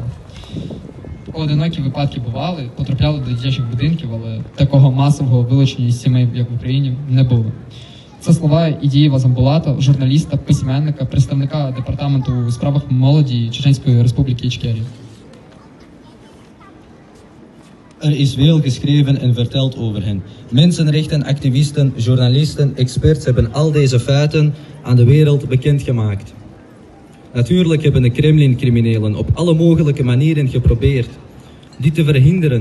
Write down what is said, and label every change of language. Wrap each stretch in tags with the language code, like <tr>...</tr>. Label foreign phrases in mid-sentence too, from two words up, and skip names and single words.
<uk>Поодинокі випадки бували, потрапляли до дитячих будинків, але такого масового вилучення із сімей, як в Україні, не було. Це слова Ідієва Замбулата, журналіста, письменника, представника департаменту у справах молоді Чеченської Республіки Ічкерія.</uk> <nl>Er is veel geschreven en verteld over hen. Mensenrechtenactivisten, journalisten, experts hebben al deze feiten aan de wereld bekendgemaakt. Natuurlijk hebben de Kremlin-criminelen op alle mogelijke manieren geprobeerd dit te verhinderen.</nl>